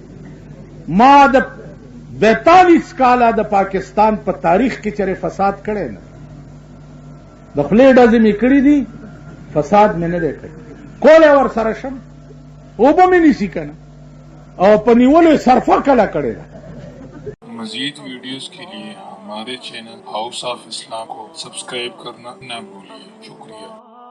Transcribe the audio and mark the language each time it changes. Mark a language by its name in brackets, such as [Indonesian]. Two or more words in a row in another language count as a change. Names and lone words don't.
[Pashto] ما د 42 کاله د پاکستان په تاریخ کې چېرې فساد کړی نه. د خولې ډزې مې کړي دي، فساد مې نه دی کړی. کولی ورسره شم، اوبه مې نیسي که نه، او په نیولو یې صرفه کله کړې ده. [Urdu] مزید ویڈیوز کے لیے ہمارے چینل ہاؤس آف اسلام کو سبسکرائب کرنا نہ بھولیے. शुक्रिया।